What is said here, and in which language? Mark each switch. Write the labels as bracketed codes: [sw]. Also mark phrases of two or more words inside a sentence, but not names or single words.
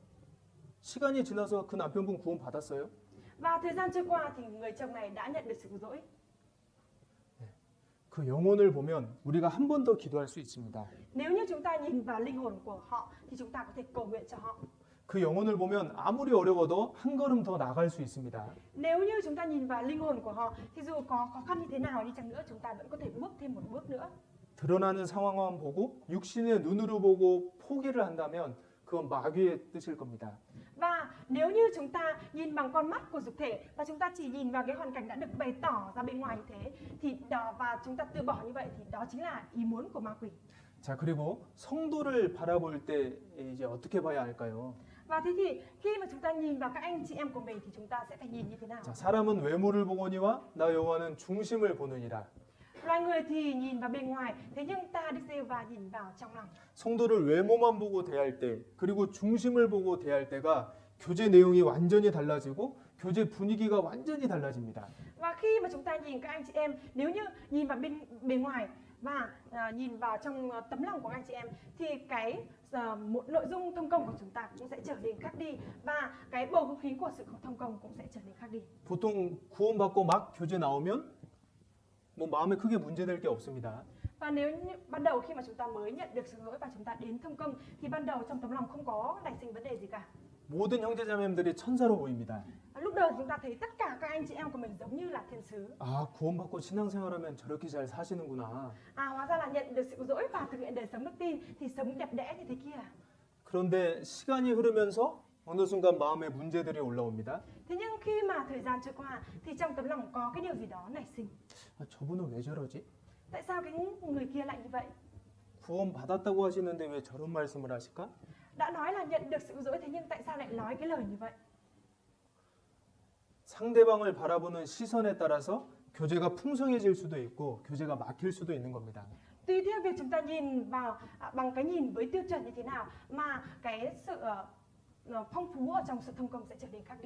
[ko] 시간이 지나서 그 남편분 구원 받았어요? [vi] Và thời gian trôi qua thì người chồng này đã nhận được sự cứu rỗi. [ko] 그 영혼을 보면 우리가 한 번 더 기도할 수 있습니다. [vi] Nếu như chúng ta nhìn vào linh hồn của họ thì chúng ta có thể cầu nguyện cho họ. [ko] 그 영혼을 보면 아무리 어려워도 한 걸음 더 나갈 수 있습니다. [vi] Nếu như chúng ta nhìn vào linh hồn của họ thì dù có khó khăn như thế nào đi chăng nữa chúng ta vẫn có thể bước thêm một bước nữa. [ko] 드러나는 상황만 보고 육신의 눈으로 보고 포기를 한다면 그건 마귀의 뜻일 겁니다. [vi] Và nếu như chúng ta nhìn bằng con mắt của dục thể và chúng ta chỉ nhìn vào cái hoàn cảnh đã được bày tỏ ra bên ngoài như thế thì và chúng ta từ bỏ như vậy thì đó chính là ý muốn của ma quỷ. [ko] 자, 그리고 성도를 바라볼 때 이제 어떻게 봐야 할까요? [vi] Và thế thì khi mà chúng ta nhìn vào các anh chị em của mình thì chúng ta sẽ phải nhìn như thế nào? [ko] 자, 사람은 외모를 보거니와 나 여호와는 중심을 보느니라. [vi] Loài người thì nhìn vào bên ngoài, thế nhưng ta Đức Giê-hô-va nhìn vào trong lòng. [ko] 성도를 외모만 보고 대할 때, 그리고 중심을 보고 대할 때가 교제 내용이 완전히 달라지고 교제 분위기가 완전히 달라집니다. [vi] Và khi mà chúng ta nhìn các anh chị em, nếu như nhìn vào bên ngoài và nhìn vào trong tấm lòng của các anh chị em thì cái một nội dung thông công của chúng ta cũng sẽ trở nên khác đi và cái bầu không khí của sự thông công cũng sẽ trở nên khác đi. [ko] 보통 구원받고 막 교제 나오면 뭐 마음에 크게 문제될 게 없습니다. [vi] Và nếu như ban đầu khi mà chúng ta mới nhận được sự lỗi và chúng ta đến thông công thì ban đầu trong tấm lòng không có nảy sinh vấn đề gì cả. [ko] 모든 형제자매들이 천사로 보입니다. [vi] Lúc đầu chúng ta thấy tất cả các anh chị em của mình giống như là thiên sứ. [ko] 아, 구원받고 신앙생활하면 저렇게 잘 사시는구나. [vi] Hóa ra là nhận được sự cứu rỗi và thực hiện đời sống đức tin thì sống đẹp đẽ như thế kia. [ko] 그런데 시간이 흐르면서 어느 순간 마음에 문제들이 올라옵니다. [vi] Thế nhưng khi mà thời gian trôi qua thì trong tấm lòng có cái điều gì đó nảy sinh. [ko] 아, 저분은 왜 저러지? [vi] Tại sao cái người kia lại như vậy? [ko] 구원 받았다고 하시는데 왜 저런 말씀을 하실까? [vi] Đã nói là nhận được sự cứu rỗi thế nhưng tại sao lại nói cái lời như vậy? [ko] 상대방을 바라보는 시선에 따라서 교제가 풍성해질 수도 있고 교제가 막힐 수도 있는 겁니다. [vi] Tùy theo việc chúng ta nhìn vào bằng cái nhìn với tiêu chuẩn như thế nào mà cái sự phong phú ở trong sự thông công sẽ trở nên khác đi.